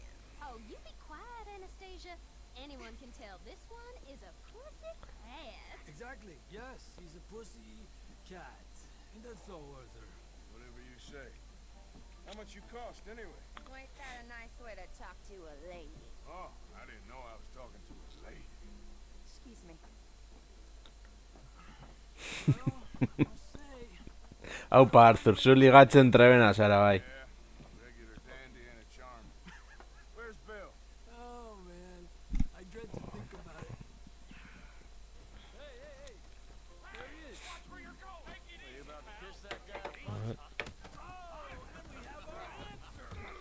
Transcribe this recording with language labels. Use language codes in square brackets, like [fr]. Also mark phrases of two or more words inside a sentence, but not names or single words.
[en] Oh, you be quiet, Anastasia. Anyone can tell this one is a pussy cat. Exactly. Yes, he's a pussy cat. And that's so, Arthur. Whatever you say. How much you cost, anyway? Well, ain't that a nice way to talk to a lady? Oh, I didn't know I was talking to a lady. Excuse me. [eu] Aupa, Arthur, zu ligatzen trebena zara bai. [en] Yeah, regular dandy and a charm. Where's Bill? Oh, man. I dread to think about it. Hey, hey, hey. There he is. Watch where you're going. Take it easy. Are you about to kiss that guy? Oh, and we have our answer.